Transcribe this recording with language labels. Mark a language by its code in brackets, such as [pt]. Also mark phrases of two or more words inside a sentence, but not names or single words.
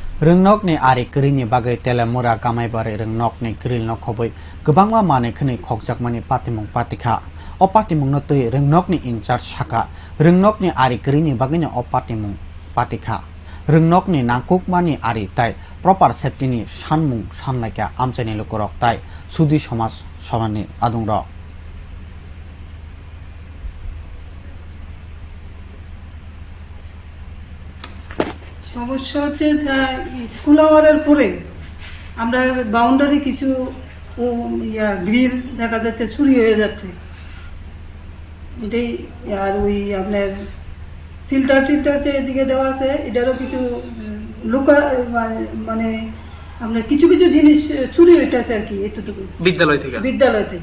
[trp] Rengnok ni ari kerini bagai telemura kamai bare rengnok ni keril nok khoboi gobangma mane khni khokjakmani patimung patikha o patimung no tui rengnok ni incharge saka rengnok ni ari kerini bagai ni o patimung patikha rengnok ni nangkukmani ari tai [en] proper safety [trp] ni sanmung samnaika amchani lokorok tai sudi samaj samani adungrok [bn] সমস্যা হচ্ছে [en] school hour's [bn] পরে আমরা বাউন্ডারি কিছু গ্রিল দেখা যাচ্ছে চুরি হয়ে যাচ্ছে এটাই আর ওই আপনার ফিল্টার এদিকে দেওয়া আছে এটারও কিছু লুকা মানে আপনার কিছু কিছু জিনিস চুরি হইতেছে আর কি এতটুকু বিদ্যালয় থেকে